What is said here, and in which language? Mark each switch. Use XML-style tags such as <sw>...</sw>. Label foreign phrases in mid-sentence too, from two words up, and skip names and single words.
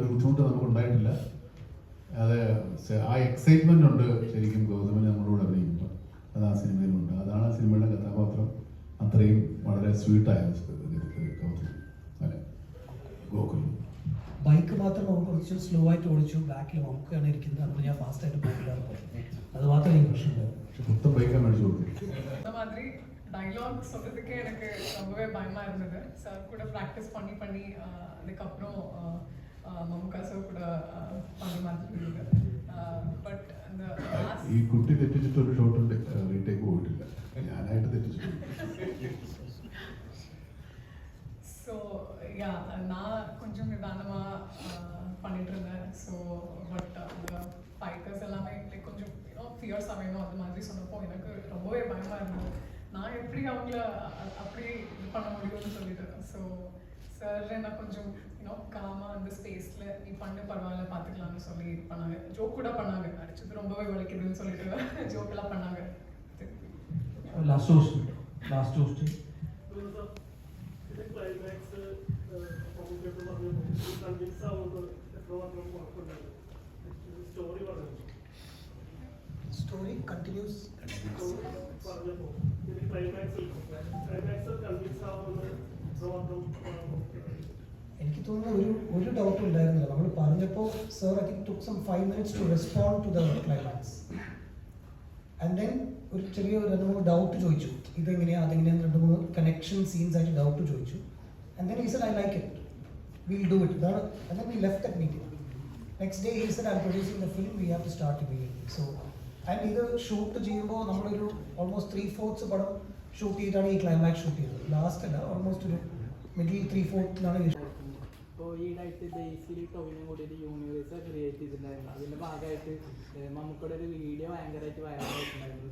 <ml>ഒരു ബുദ്ധിമുട്ട് നമുക്ക് ഉണ്ടായിട്ടില്ല. അത് ആ എക്സൈറ്റ്മെന്റ് ഉണ്ട് ശരിക്കും ഗൗതമന് നമ്മളോട് അഭിനയിക്കുമ്പോൾ. അത് ആ സിനിമയിലുണ്ട്. അതാണ് ആ സിനിമയുടെ കഥാപാത്രം അത്രയും വളരെ സ്വീറ്റായ ഗൗതം അല്ലെ. ഗോകുൽ ബൈക്ക് മാത്രം നമുക്ക് കുറച്ച് സ്ലോ ആയിട്ട് ഓടിച്ചു, ബാക്കിൽ നമുക്കാണ് ഇരിക്കുന്നത്. അപ്പോൾ ഞാൻ ഫാസ്റ്റ് ആയിട്ട് പോയില്ലാന്ന് പറഞ്ഞു. അത് മാത്രമേ എനിക്ക് പ്രശ്നമുണ്ടായിരുന്നു.</ml> <ta>மொத்தம் பைக்காக மேடிச்சு கொடுத்து அந்த மாதிரி டைலாக் சொல்கிறதுக்கே எனக்கு ரொம்பவே பயமாக இருந்தது. சார் கூட ப்ராக்டிஸ் பண்ணி பண்ணி அதுக்கப்புறம் மம்முக்கா சார் கூட பண்ணி மாதிரி இருந்தது. பட் அந்த</ta> <ml>ഈ കുട്ടി തെറ്റിച്ചിട്ടൊരു ഷോട്ടുണ്ട്, റീടേക്ക് പോയിട്ടില്ല, ഞാനായിട്ട് തെറ്റിച്ചിട്ടുണ്ട്.</ml> <en>so yeah</en> <ta>நான் கொஞ்சம் நிதானமாக பண்ணிட்டு இருந்தேன்.</ta> <en>so but</en> <ta>அந்த ஃபைட்டர்ஸ் எல்லாமே கொஞ்சம் ஃபியர்ஸாக வேணும் அந்த மாதிரி சொன்னப்போ எனக்கு ரொம்பவே பயமாக இருந்தது. நான் எப்படி அவங்கள அப்படி இது பண்ண முடியும்னு சொல்லிட்டு. ஸோ சார் என்ன கொஞ்சம் காமாக அந்த ஸ்பேஸில் நீ பண்ணு பரவாயில்ல பார்த்துக்கலாம்னு சொல்லி இது பண்ணாங்க. ஜோக் கூட பண்ணாங்க, அடிச்சது ரொம்பவே வலிக்குதுன்னு சொல்லிட்டு ஜோக்கெல்லாம் பண்ணாங்க.</ta> <en>last toast story continues.</en> <ml>എനിക്ക് തോന്നുന്നു ഒരു ഡൗട്ട് ഉണ്ടായിരുന്നില്ല. നമ്മൾ പറഞ്ഞപ്പോൾ സർ</ml> <en>I think took some 5 minutes to respond to the climax. And then</en> <ml>ഒരു ചെറിയ 2-3 ഡൗട്ട് ചോദിച്ചു, ഇതെങ്ങനെയാ അതെങ്ങനെയാന്ന് 2-3</ml> <en>connection scenes</en> <ml>ആയിട്ട് ഡൗട്ട് ചോദിച്ചു.</ml> <en>And then he said I like it, we'll do it. And then we left that meeting. Next day he said I'm producing the film, we have to start immediately. So and</en> <ml>ഇത് ഷൂട്ട് ചെയ്യുമ്പോൾ നമ്മളൊരു ഓൾമോസ്റ്റ് 3/4 പടം ഷൂട്ട് ചെയ്തിട്ടാണ് ഈ ക്ലൈമാക്സ് ഷൂട്ട് ചെയ്തത്. ലാസ്റ്റ് അല്ല, ഓൾമോസ്റ്റ് ഒരു മിഡിൽ 3/4 ഇപ്പോൾ ഈടായിട്ട് ബേസിൽ ടോവിനും കൂടി ഒരു</ml> <en>universe create</en> <ml>ചെയ്തിട്ടുണ്ടായിരുന്നു. അതിൻ്റെ ഭാഗമായിട്ട് നമുക്കിവിടെ ഒരു വീഡിയോ ഭയങ്കരമായിട്ട് വൈറലായിട്ടുണ്ടായിരുന്നു.</ml>